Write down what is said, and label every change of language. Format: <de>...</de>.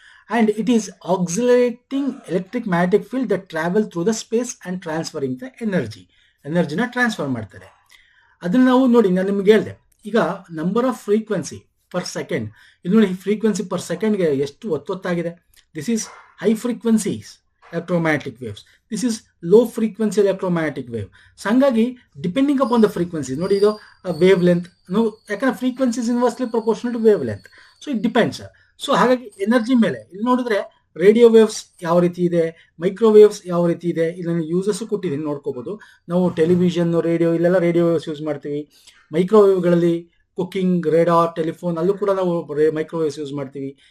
<en>and it is oscillating electric magnetic field that travel through the space and transferring the ಎನರ್ಜಿನ</en> <kn>transfer ಮಾಡ್ತಾರೆ. ಅದನ್ನು ನಾವು ನೋಡಿ, ನಾನು ನಿಮ್ಗೆ ಹೇಳಿದೆ ಈಗ number off frequency per second. ಇದು ನೋಡಿ, ಫ್ರೀಕ್ವೆನ್ಸಿ ಪರ್ ಸೆಕೆಂಡ್ಗೆ ಎಷ್ಟು ಒತ್ತೊತ್ತಾಗಿದೆ.</kn> <en>This is high frequencies electromagnetic waves. This is low frequency electromagnetic wave.</en> <kn>So ಹಂಗಾಗಿ</kn> <en>depending upon the frequency,</en> <kn>ನೋಡಿ ಇದು ವೇವ್ ಲೆಂತ್, ಯಾಕಂದ್ರೆ</kn> <en>Frequency is inversely proportional to wavelength. So it depends.</en> <kn>So ಹಾಗಾಗಿ energy ಮೇಲೆ ಇಲ್ಲಿ ನೋಡಿದ್ರೆ radio waves ಯಾವ ರೀತಿ ಇದೆ, ಮೈಕ್ರೋವೇವ್ಸ್ ಯಾವ ರೀತಿ ಇದೆ, ಇಲ್ಲಿ ಯೂಸಸ್ ಕೊಟ್ಟಿದ್ದೀನಿ ನೋಡ್ಕೋಬಹುದು. ನಾವು ಟೆಲಿವಿಷನ್, ರೇಡಿಯೋ, ಇಲ್ಲೆಲ್ಲ ರೇಡಿಯೋ ವೇವ್ಸ್ ಯೂಸ್ ಮಾಡ್ತೀವಿ. ಮೈಕ್ರೋವೇವ್ಗಳಲ್ಲಿ ಕುಕಿಂಗ್, ರೇಡಾರ್, ಟೆಲಿಫೋನ್ ಅಲ್ಲೂ ಕೂಡ ನಾವು ಮೈಕ್ರೋವೇವ್ಸ್ ಯೂಸ್ ಮಾಡ್ತೀವಿ.</kn>